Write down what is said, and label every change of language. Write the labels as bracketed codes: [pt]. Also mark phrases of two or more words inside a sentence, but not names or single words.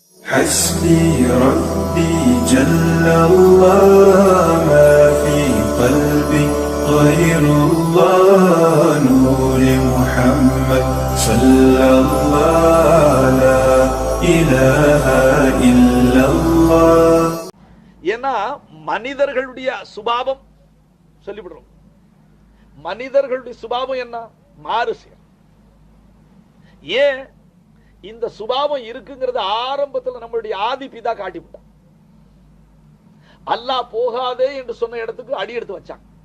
[ar] حسبي ربي جل الله ما في قلبي غير الله نور محمد صلى الله لا إله إلا الله. [ta] ஏன்னா மனிதர்களுடைய சுபாவம் சொல்லிவிடுறோம். மனிதர்களுடைய சுபாவம் என்ன? மாறு செய்ய. ஏன் இந்த சுபாவம் இருக்குங்கிறது ஆரம்பத்தில் நம்மளுடைய ஆதி பிதா காட்டிவிட்டான். அல்லாஹ் போகாதே என்று சொன்ன இடத்துக்கு அடி எடுத்து வச்சாங்க.